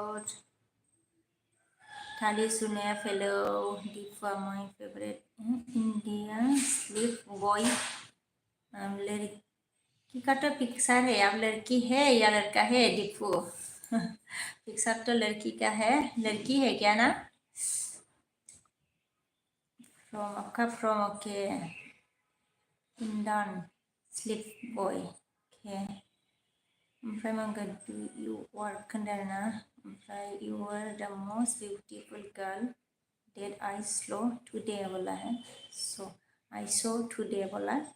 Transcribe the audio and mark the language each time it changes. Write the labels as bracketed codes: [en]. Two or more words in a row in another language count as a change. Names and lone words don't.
[hi] थाली सुने हेलो दीपा [en] my favorite India sleep boy [hi] लड़की का तो पिक्चर है आप लड़की है या लड़का है दीपू पिक्चर तो लड़की का है लड़की है क्या ना फ्रॉम आपका फ्रॉम ओके [en] Indian sleep boy okay [brx] ओमफ्राय मांगा [en] do you work [brx] होनदों आरोना ओमफ्राय [en] you are the most beautiful girl that I slow today [hi] बोला है [en] so I saw today बोला